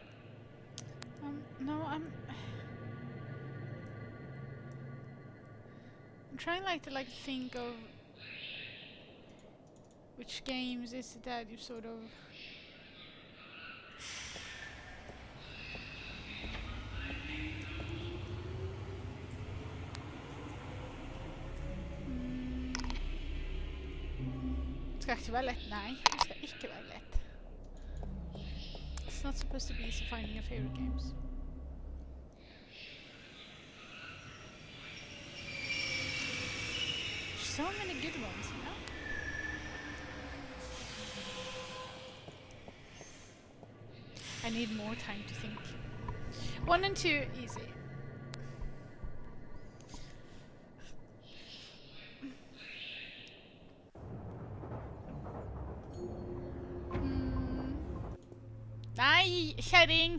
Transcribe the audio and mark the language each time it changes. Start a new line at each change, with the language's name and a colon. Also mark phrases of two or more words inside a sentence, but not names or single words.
English: No, I'm trying to think of which games is it that you sort of
Norwegian: Ska ikke være lett. Nei, det skal ikke være lett.
English: It's not supposed to be easy finding your favorite games. So many good ones, you know? I need more time to think. 1 and 2, easy. Nej,
Swedish: kärring!